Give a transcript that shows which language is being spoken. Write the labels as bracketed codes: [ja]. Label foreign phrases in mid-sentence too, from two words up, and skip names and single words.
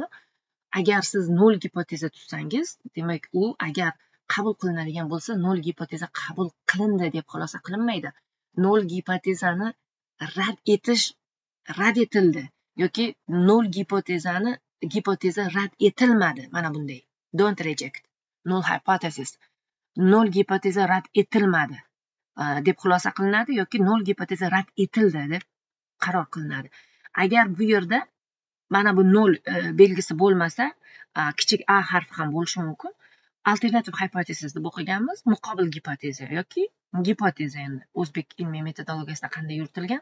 [uz] Agar siz nol gipoteza tutsangiz, demak u agar qabul qilinadigan bo'lsa, nol gipoteza qabul qilindi deb xulosa qilinmaydi. Nol gipotezani rad etildi yoki nol gipoteza rad etilmadi. Mana bunday. [en] Don't reject. Null hypothesis. [uz] Nol gipoteza rad etilmadi deb xulosa qilinadi yoki nol gipoteza rad etildi deb qaror qilinadi. Agar bu yerda mana bu nol belgisi bo'lmasa, kichik a harfi ham bo'lishi mumkin. [en] Alternative hypothesis [uz] deb o'qiganmiz, muqobil gipoteza yoki gipoteza, endi o'zbek ilmiy metodologiyasida qanday yuritilgan.